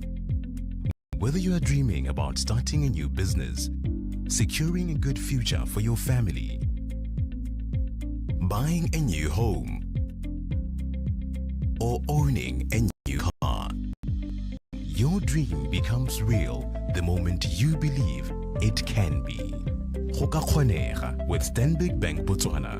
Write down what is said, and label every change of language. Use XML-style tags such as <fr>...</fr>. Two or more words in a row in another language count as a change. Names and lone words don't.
<en>Whether you are dreaming about starting a new business, securing a good future for your family, buying a new home, or owning a new car, your dream becomes real the moment you believe it can be.</en> <tn>Go ka kgonega with Stanbic Bank Botswana.</tn>